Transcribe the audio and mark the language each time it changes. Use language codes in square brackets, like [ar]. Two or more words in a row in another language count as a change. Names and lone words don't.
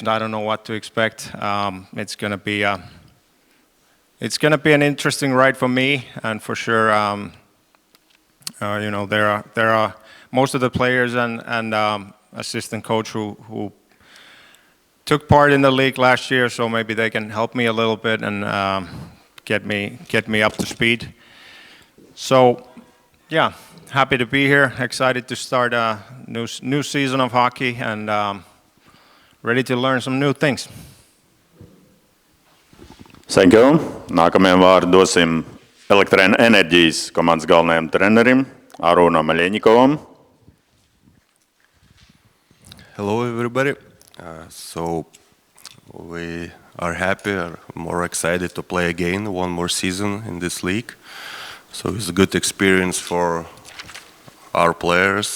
[en] I don't know what to expect. It's going to be an interesting ride for me, and for sure, there are most of the players and assistant coach who took part in the league last year, so maybe they can help me a little bit and get me up to speed. So. Yeah, happy to be here. Excited to start a new season of hockey and ready to learn some new things. Thank you. [lv] Nākamajam vārdu dosim Elektroenerģijas komandas galvenajam trenerim Arūnam Aļeņikovam. [en] Hello, everybody. So we are happy, or more excited to play again one more season in this league. So it's a good experience for our players.